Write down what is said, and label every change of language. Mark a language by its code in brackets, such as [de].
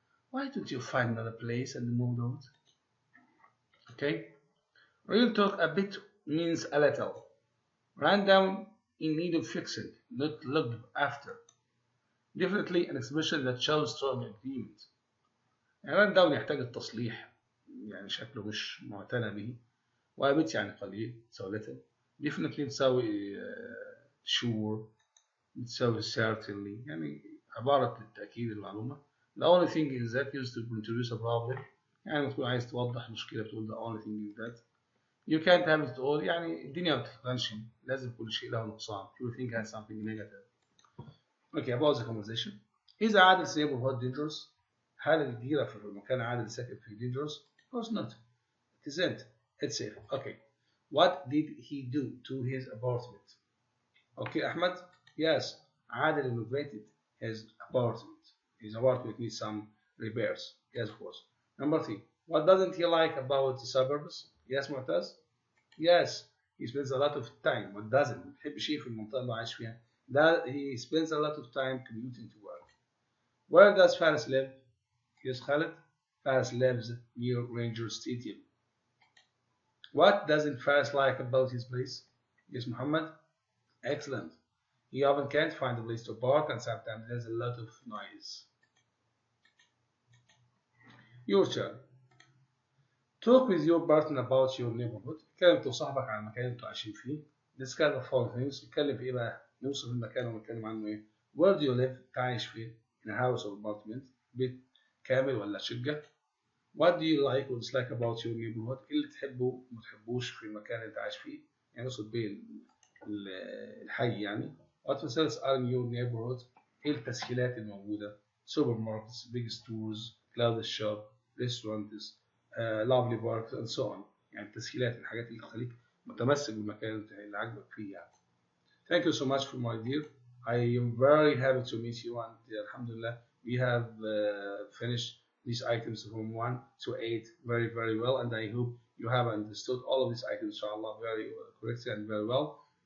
[en] Why don't you find another place and move on? Okay? Real talk a bit means a little. Run down in need of fixing, not looked after. Definitely an expression that shows strong agreement. [ar] يعني [en] run down [ar] يحتاج التصليح، يعني شكله مش معتنى به. وابت يعني قليل، تساوي little. Definitely تساوي sure، بتساوي certainly، يعني عبارة للتأكيد المعلومة. [en] The only thing is that used to introduce a problem. [ar] يعني تكون عايز توضح مشكلة بتقول [en] the only thing is that. You can't have it all. [ar] يعني الدنيا ما بتتغنش، لازم كل شيء له نقصان. [en] Everything has something negative. Okay, about the conversation. [ar] إذا عادل [en] neighborhood dangerous؟ [ar] هل الجيرة في المكان عادل ساكن فيه dangerous؟ [en] Of course not. It isn't. It's safe. Okay. What did he do to his apartment? Okay, Ahmed. Yes, Adil renovated his apartment. His apartment needs some repairs. Yes, of course. Number 3. What doesn't he like about the suburbs? Yes, Mu'taz. Yes, he spends a lot of time. What doesn't? [ar] ما بيحبش ايه في المنطقة اللي عايش فيها. [en] He spends a lot of time commuting to work. Where does Faris live? Yes, Khalid. Faris lives near Ranger Stadium. What doesn't Faris like about his place? Yes, Muhammad. Excellent. He often can't find a place to park, and sometimes there's a lot of noise. Your turn. Talk with your partner about your neighborhood. [ar] اتكلم انت وصاحبك عن المكان اللي انتوا عايشين فيه. [en] Discuss the following things. [ar] نتكلم في ايه بقى؟ نوصف المكان ونتكلم عنه ايه؟ [en] Where do you live؟ [ar] تعيش فين؟ [en] In a house or apartment؟ [ar] بيت كامل ولا شقة؟ [en] What do you like or dislike about your neighborhood؟ [ar] ايه اللي تحبه وما تحبوش في المكان اللي انت عايش فيه؟ يعني نقصد بيه الحي يعني. [en] What facilities are in your neighborhood؟ [ar] ايه التسهيلات الموجودة؟ [en] Supermarkets, big stores, clothes shop, restaurants, lovely parks and so on. [ar] يعني التسهيلات، الحاجات اللي تخليك متمسك بالمكان اللي عاجبك فيه يعني. [en] Thank you so much for my dear. I am very happy to meet you, and Alhamdulillah, we have finished these items from 1 to 8 very, very well, and I hope you have understood all of these items, inshallah, very correctly and very well.